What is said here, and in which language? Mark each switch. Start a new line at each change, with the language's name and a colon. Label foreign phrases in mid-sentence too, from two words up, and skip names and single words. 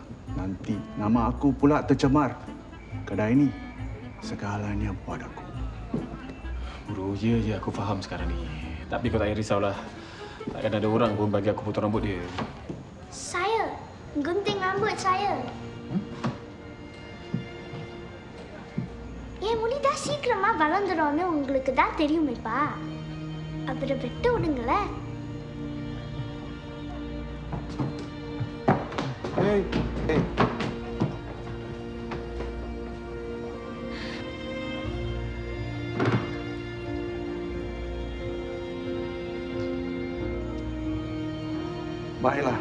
Malay: Nanti nama aku pula tercemar. Kedai ini segalanya buat aku. Bro, je aku faham sekarang ni. Tapi kau tak payah risaulah. Takkan ada orang pun bagi aku potong rambut dia. Saya gunting rambut saya.
Tamil: என் முடி தான் சீக்கிரமா வளர்ந்துடும்னு உங்களுக்கு தான் தெரியுமேப்பா. அவரை வெட்ட விடுங்களேன்.
English: Hey.
Malay: Baiklah.